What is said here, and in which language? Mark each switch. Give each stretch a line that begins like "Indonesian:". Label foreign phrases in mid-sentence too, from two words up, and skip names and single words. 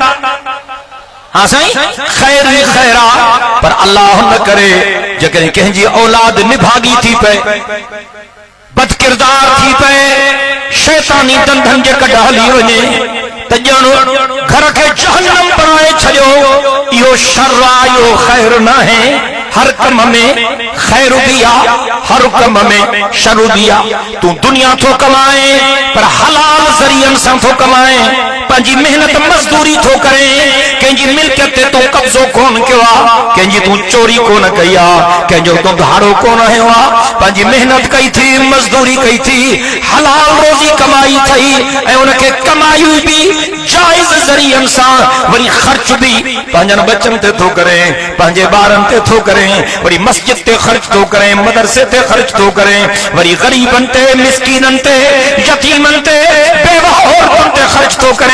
Sindhi: हाँ साईं खैर ही खैरा, पर अल्लाह न करे जेकॾहिं कंहिंजी औलाद निभागी थी पए, बदकिरदार थी पए, शैतानी धंधनि जे कॾ हली वञे त ॼणो घर खे जहन्नम बणाए छॾियो। इहो शर आहे, इहो खैर न आहे। हर कम में खैर भी आ, हर कम में शर भी आ। तू दुनिया थो कमाए पर हलाल ज़रियन सां थो कमाए, पंहिंजी मेहनत मजदूरी थो करे, कंहिंजी मिल्कियत ते तो कब्ज़ो कोन कयो आहे, कंहिंजी तू चोरी कोन कई आहे, कंहिंजो तू धाड़ो कोन हयो आहे, पंहिंजी मेहनत कई थी, मजदूरी कई थी, हलाल रोज़ी कमाई थई ऐं उनखे कमाई भी जायज़ ज़रियन सां, वरी ख़र्च भी पंहिंजनि बच्चनि ते थो करे, पंहिंजे ॿारनि ते थो करे, वरी मस्जिद ते ख़र्च थो करे, मदरसे ते ख़र्च थो करे, वरी ग़रीबनि ते, मिस्कीननि ते, यतीमनि ते, बेवा औरतुनि ते ख़र्च थो करे।